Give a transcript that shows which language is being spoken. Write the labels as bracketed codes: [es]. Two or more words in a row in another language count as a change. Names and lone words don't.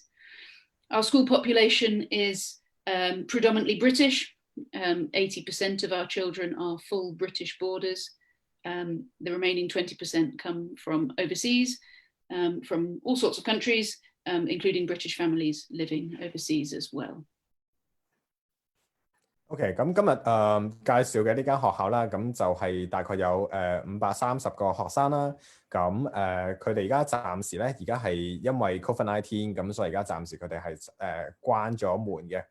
[en] Our school population is predominantly British. 80% of our children are full British boarders. The remaining 20% come from overseas, from all sorts of countries, including British families living overseas as well. [yue] OK， 咁今日介紹嘅呢間學校啦，咁就係大概有530個學生啦。咁佢哋而家暫時咧，而家係因為 COVID-19， 咁所以而家暫時佢哋係關咗門嘅。